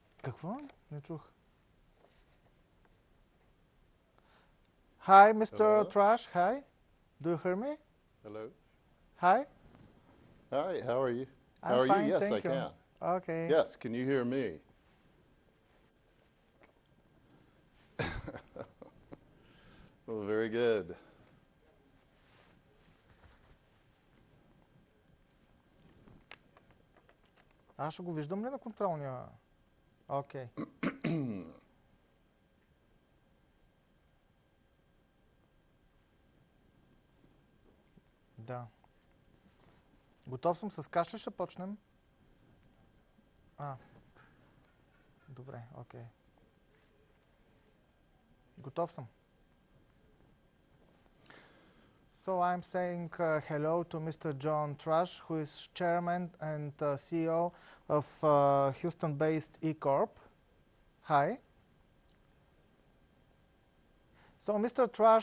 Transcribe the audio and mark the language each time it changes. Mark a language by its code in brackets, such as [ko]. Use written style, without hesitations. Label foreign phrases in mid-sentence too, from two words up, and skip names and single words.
[bg] Какво? Не чух. [en] Hi, Mr. Hello? Trash. Hi. Do you hear me? Hello? Hi. Hi, how are you? I'm How are fine, you? Yes, thank I you. can. Okay. Yes, can you hear me? Well, very good. [bg] Аз ще го виждам ли на контролния? Окей. Да. Готов съм, с кашля ще почнем. Добре, окей. Готов съм. [en] So I'm saying hello to Mr. John Trash, who is chairman and CEO of Houston-based eCorp. Hi. So Mr. Trash...